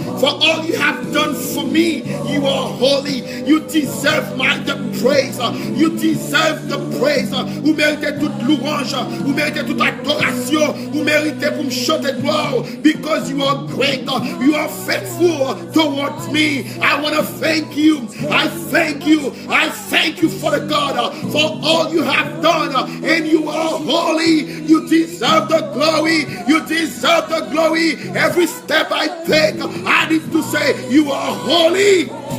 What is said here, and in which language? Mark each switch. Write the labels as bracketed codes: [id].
[en] For all you have done for me, you are holy. You deserve the praise. You deserve the praise. [fr] Vous méritez toute louange. Vous méritez toute adoration. Vous méritez pour me chanter gloire. [en] Because you are great. You are faithful towards me. I want to thank you. I thank you. I thank you for the God. For all you have done. And you are holy. You deserve the glory. You deserve the glory. Every step I take, I need to say, you are holy.